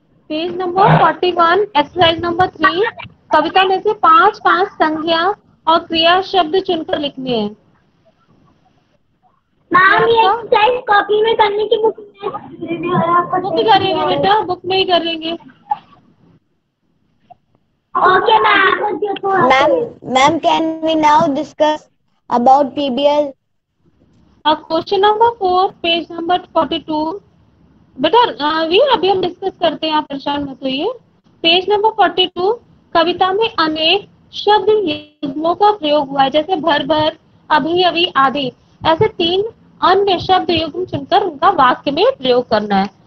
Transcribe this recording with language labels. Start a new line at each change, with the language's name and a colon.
Hindi: Page number 41 exercise number 3। कविता में से 5 संज्ञा और क्रिया शब्द चुनकर लिखने हैं। मैम ये एक्सरसाइज कॉपी में करने की बुक में करेंगे बेटा, बुक में ही करेंगे।
English: Okay, ma'am. Ma'am, can we now discuss about PBL?
Hindi: Question number 4 page number 42। बेटा वी अभी हम डिस्कस करते हैं, आप परेशान मत होइए। पेज नंबर 42, कविता में अनेक शब्द युग्मों का प्रयोग हुआ है, जैसे भर भर, अभी अभी आदि। ऐसे 3 अन्य शब्द युग्म चुनकर उनका वाक्य में प्रयोग करना है।